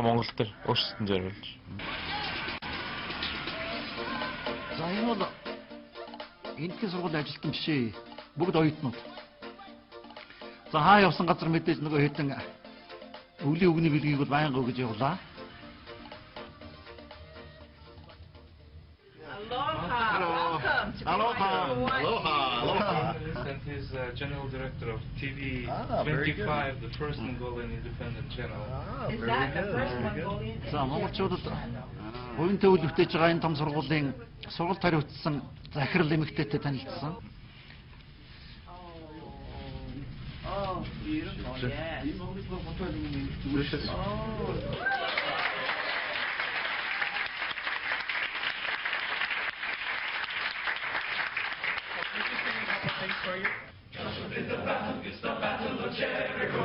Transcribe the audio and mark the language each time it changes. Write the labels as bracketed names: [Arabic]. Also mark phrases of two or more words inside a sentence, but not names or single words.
[Mongolian] Яг Монгол дээр өөрсдөд нь зориулж. За энэ бол энэхний сургуулийн ажилтан жишээ. Бүгд оюутнууд. За хаа явсан газар мэдээж нөгөө хэдэн өвлийн үгний билгийг бол байнга өгж явуулаа. [Hawaiian] Aloha. [English] And he's general director of TV 25, the first Mongolian independent channel. Is that the first Mongolian? [Mongolian] За монголчуудад хувийн төвлөртэй байгаа энэ том сургуулийн сургалт хариуцсан захирал эмэгтэйтэй танилцсан. [English] Oh, beautiful, yes. Joshua did the battle, it's the battle of Jericho.